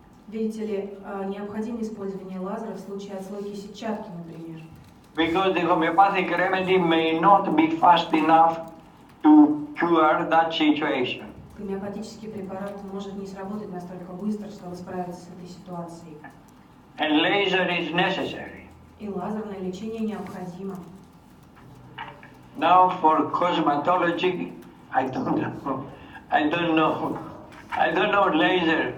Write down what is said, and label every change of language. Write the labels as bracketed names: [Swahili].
[Russian] Видите ли, необходимо использование лазера в случае отслойки сетчатки, например. [English] Because the homeopathic remedy may not be fast enough to cure that situation. [Russian] Гомеопатический препарат может не сработать настолько быстро, чтобы справиться с этой ситуацией. [English] And laser is necessary. [Russian] И лазерное лечение необходимо. [English] Now for cosmetology, I don't know laser.